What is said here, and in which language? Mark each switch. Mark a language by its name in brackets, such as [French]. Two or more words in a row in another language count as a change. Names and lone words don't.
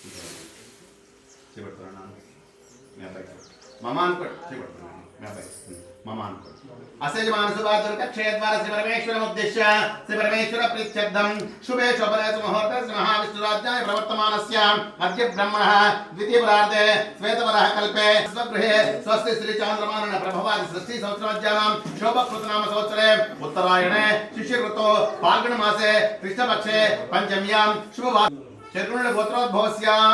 [Telugu] చేపడుతున్నాను మీ అబ్బాయి మమ అనుకోండి. చేపడుతున్నాను మీ అబ్బాయి. [Sanskrit] मम अनुकूल अस्य मानसुभाद्रकक्षेद्वारा श्री परमेश्वरमुद्दिश्य श्री परमेश्वर प्रीत्यर्थं शुभे शोभने मुहूर्ते श्री महाविष्णुराज्याय प्रवर्तमानस्य अद्य ब्रह्मणः द्वितीयपरार्धे श्वेतवरः कल्पे स्वगृहे स्वस्ति श्री चान्द्रमानः प्रभवादि सृष्टि संवत्सराज्यानां शोभकृतनाम संवत्सरे उत्तरायणे शिशिरऋतौ फाल्गुनमासे कृष्णपक्षे पंचम्यां शुभवार शत्रुघ्न गोत्रोद्भवस्य